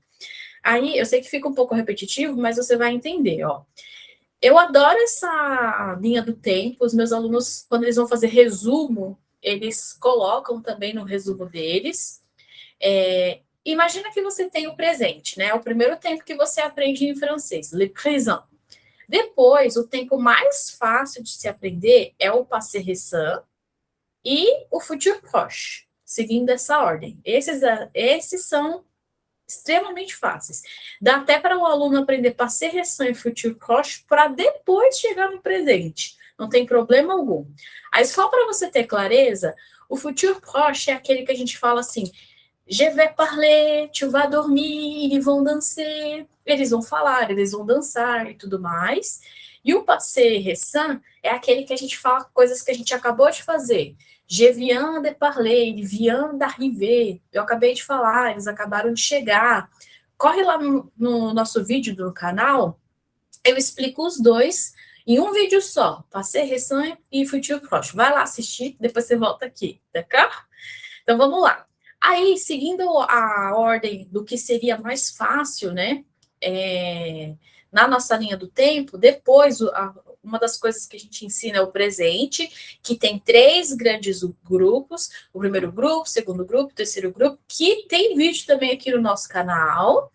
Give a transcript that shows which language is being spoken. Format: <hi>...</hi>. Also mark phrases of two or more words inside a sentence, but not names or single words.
<pt>Aí, eu sei que fica um pouco repetitivo, mas você vai entender, ó. Eu adoro essa linha do tempo. Os meus alunos, quando eles vão fazer resumo, eles colocam também no resumo deles. Imagina que você tem o presente, né? O primeiro tempo que você aprende em francês,</pt> <fr>le présent.</fr> <pt>Depois, o tempo mais fácil de se aprender é o</pt> <fr>passé récent</fr> <pt>e o</pt> <fr>futur proche,</fr> <pt>seguindo essa ordem. Esses são extremamente fáceis. Dá até para o aluno aprender</pt> <fr>passé récent</fr> <pt>e</pt> <fr>futur proche</fr> <pt>para depois chegar no presente. Não tem problema algum. Aí, só para você ter clareza, o</pt> <fr>futur proche</fr> <pt>é aquele que a gente fala assim:</pt> <fr>je vais parler, tu vas dormir, ils vont danser.</fr> <pt>Eles vão falar, eles vão dançar e tudo mais. E o</pt> <fr>passé récent</fr> <pt>é aquele que a gente fala coisas que a gente acabou de fazer.</pt> <fr>Je viens de parler, il vient d'arriver.</fr> <pt>Eu acabei de falar, eles acabaram de chegar. Corre lá no nosso vídeo do canal, eu explico os dois em um vídeo só,</pt> <fr>passé récent e futur proche.</fr> <pt>Vai lá assistir, depois você volta aqui, tá? Então vamos lá. Aí, seguindo a ordem do que seria mais fácil, né? Na nossa linha do tempo, depois uma das coisas que a gente ensina é o presente, que tem três grandes grupos: o primeiro grupo, o segundo grupo, o terceiro grupo, que tem vídeo também aqui no nosso canal.</pt>